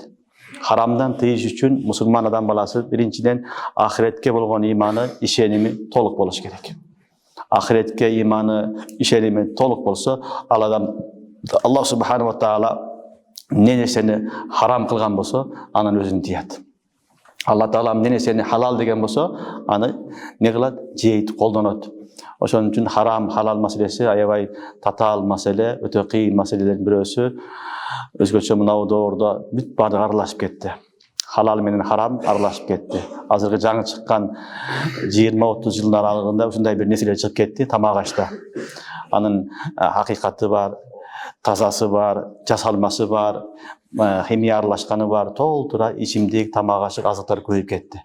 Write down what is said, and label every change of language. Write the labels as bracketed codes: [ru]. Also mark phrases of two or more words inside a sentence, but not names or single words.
[ky] Харамдан тыйыш үчүн мусулман адам баласы биринчиден акыретке болгон ыйманы, ишеними толук болуш керек. Акыретке ыйманы, ишеними толук болсо, ал адам [ar] الله سبحانه وتعالى [ky] не нерсени харам кылган болсо, анан өзүнү тыят. [ar] الله تعالى [ky] не нерсени халал деген болсо, аны не кылат? Жейт, колдонот. Ошон үчүн харам халал маселеси aябай татаал маселе, өтө кыйын маселелердин бирөөсү. Өзгөчө мынау доордо бүт баардыгы аралашып кетти. Halal менен харам аралашып кетти. Азыркы жаңы чыккан 20-30 жылдын аралыгында ушундай бир нерселер чыгып кетти тамак ашта. Анын hakikati бар, тазасы бар, жасалмасы бар, химия аралашканы бар, толтура ичимдик, тамак ашык азыктар көбөйүп кетти.